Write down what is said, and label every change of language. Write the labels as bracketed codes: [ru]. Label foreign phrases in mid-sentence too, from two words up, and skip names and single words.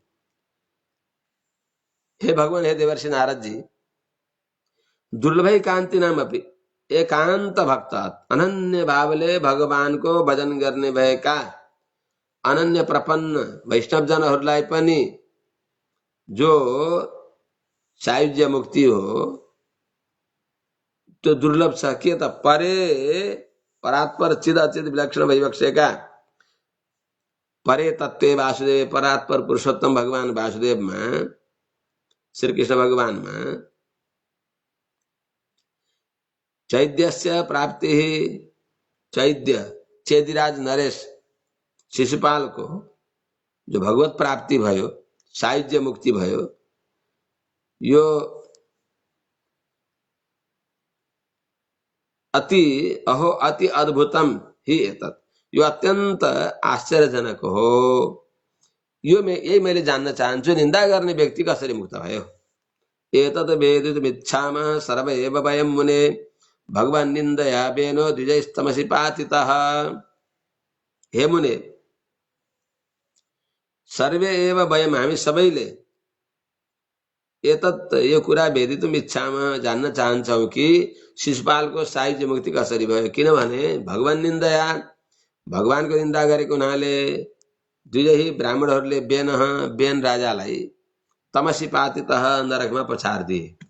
[ne] हे भगवान, हे देवर्षि नारद जी, दुर्लभै कांति नाम अपि एकांत भक्त अनन्य भावले भगवान को भजन गर्ने भएका अनन्य प्रपन्न वैष्णव जनहरूलाई पनि जो सायुज्य मुक्ति हो त्यो दुर्लभ छ। के त परे परात्पर चिद अचित विलक्षण भइबक्सेका परे तत्त्वे वासुदेव परात्पर पुरुषोत्तम भगवान वासुदेवमा श्री कृष्ण भगवानमा चैद्यस्य प्राप्ति चैद्य चेदिराज नरेश शिशुपाल को जो भगवत प्राप्ति भयो सायुज्य मुक्ति भयो यो अति अद्भुतम ही एतत् यो अत्यन्त आश्चर्यजनक हो। यही मैले जान्न चाहन्छु निन्दा गर्ने व्यक्ति कसरी मुक्त भयो। [sa] एतत् वेदितुमिच्छामः सर्व एव वयं मुने भगवान् निन्दया बेनो द्विजैस्तमसि पातितः। [ne] हे मुने, [sa] सर्वे एव वयं [ne] हामी सबैले एतत् यो कुरा वेदितुम इच्छामा जान्न चाहन्छौं कि शिशुपालको सायुज्य मुक्ति कसरी भयो। किनभने भगवान निन्दया भगवानको निन्दा गरेको हुनाले दुवै ब्राह्मणहरूले बेन राजालाई [sa] तमसी पातितः [ne] नरकमा पछार्दिए।